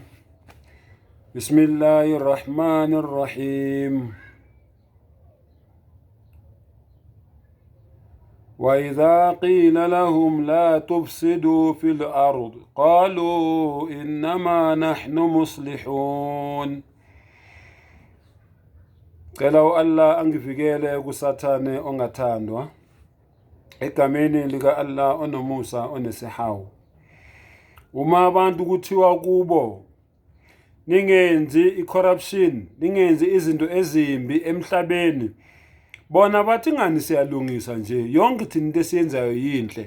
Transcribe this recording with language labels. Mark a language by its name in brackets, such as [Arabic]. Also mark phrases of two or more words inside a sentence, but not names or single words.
[Arabic] بسم الله الرحمن الرحيم. وإذا قيل لهم لا تفسدوا في الأرض قالوا إنما نحن مصلحون. [Zulu] Cela Allah angivikele kusathane ongathandwa egameni lika Allah onomusa onesihawu. Uma abantu kuthiwa kubo ningenzi i-corruption, ningenzi izinto ezimbi emhlabeni, bona bathi ngani siyalungisa nje, yonke thina into esiyenzayo yinhle.